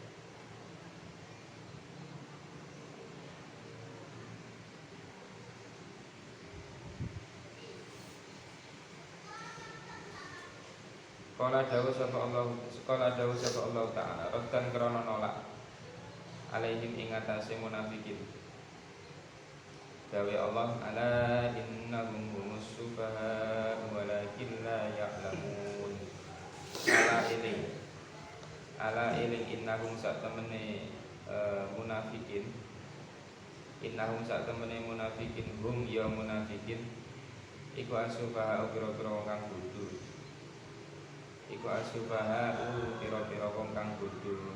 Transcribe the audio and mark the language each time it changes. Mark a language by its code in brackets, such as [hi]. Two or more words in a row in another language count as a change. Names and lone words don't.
[jv] Qala dawuh sapa Allah Ta'ala raddan krana nolak alaihim ing atase munafikin. Dawe Allah [ar] ألا إنهم هم السفهاء ولكن لا يعلمون. [jv] Ala iling innahum sak temene munafikin. Innahum sak temene munafikin hum ya munafikin iku asufaha pira-pira wong kang bodho. Iku asufaha pira-pira wong kang bodho.